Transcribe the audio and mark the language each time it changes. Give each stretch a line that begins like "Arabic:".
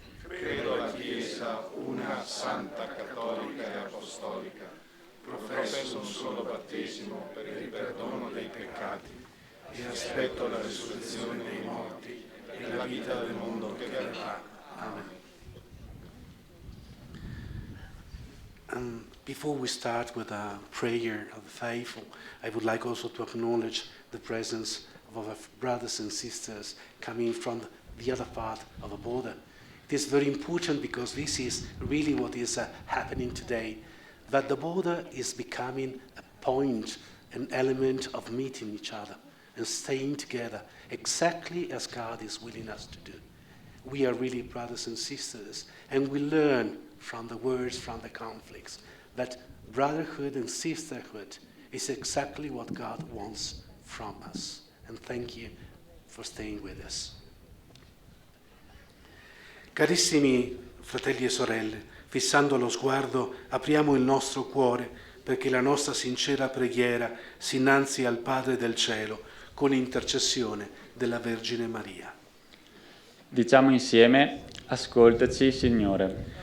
Italian: Credo alla Chiesa, una santa, cattolica e apostolica. Professo un solo battesimo per il perdono dei peccati, e aspetto la risurrezione dei morti e la vita del mondo che verrà. Amen.
English: Before we start with a prayer of the faithful, I would like also to acknowledge the presence of our brothers and sisters coming from the other part of the border. It is very important because this is really what is happening today, that the border is becoming a point, an element of meeting each other and staying together exactly as God is willing us to do. We are really brothers and sisters, and we learn from the wars, from the conflicts, that brotherhood and sisterhood is exactly what God wants from us. And thank you for staying with us.
Italian: Carissimi fratelli e sorelle, fissando lo sguardo, apriamo il nostro cuore perché la nostra sincera preghiera si innalzi al Padre del cielo con l'intercessione della Vergine Maria. Diciamo insieme: ascoltaci, Signore.